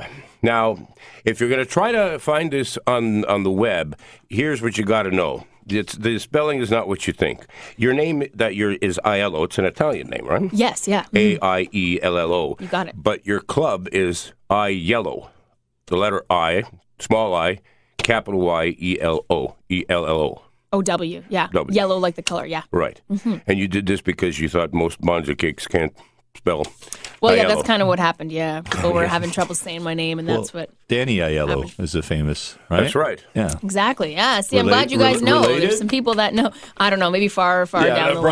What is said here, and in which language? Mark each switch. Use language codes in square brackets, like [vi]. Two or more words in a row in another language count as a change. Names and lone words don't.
[en] Now, if you're going to try to find this on the web, here's what you got to know. The spelling is not what you think. Your name is Aiello. It's an Italian name, right? Yes, yeah. Aiello. You got it. But your club is Aiello. The letter I, small I, capital Y, E-L-O. E-L-L-O. O-W, yeah. W. Yellow like the color, yeah. Right. Mm-hmm. And you did this because you thought most Bonza cakes can't spell Well, Aiello. yeah, that's kind of what happened, yeah. People were having trouble saying my name, and that's what... Danny Aiello is a famous, right? That's right. Yeah. Exactly, yeah. See, I'm glad you guys know. Related? There's some people that know. I don't know, maybe far down the